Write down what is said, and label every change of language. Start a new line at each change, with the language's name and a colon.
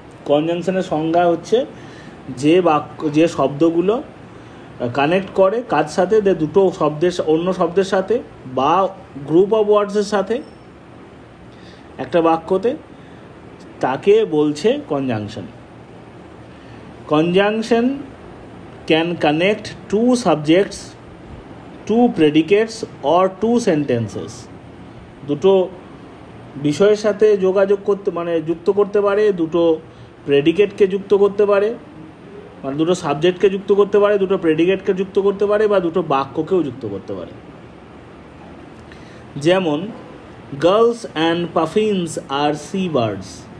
Bangla: কনজাংশনের সংজ্ঞা হচ্ছে যে বাক্য, যে শব্দগুলো কানেক্ট করে কার সাথে, দুটো শব্দের অন্য শব্দের সাথে বা গ্রুপ অফ ওয়ার্ডসের সাথে একটা বাক্যতে, তাকে বলছে conjunction.
English: Conjunction can connect two subjects, two predicates or two sentences.
Bangla: দুটো বিষয়ের সাথে যোগাযোগ করতে, মানে যুক্ত করতে পারে, দুটো প্রেডিকেটকে যুক্ত করতে পারে, মানে দুটো সাবজেক্টকে যুক্ত করতে পারে, দুটো প্রেডিকেটকে যুক্ত করতে পারে, বা দুটো বাক্যকেও যুক্ত করতে পারে।
English: যেমন gulls and puffins আর sea birds.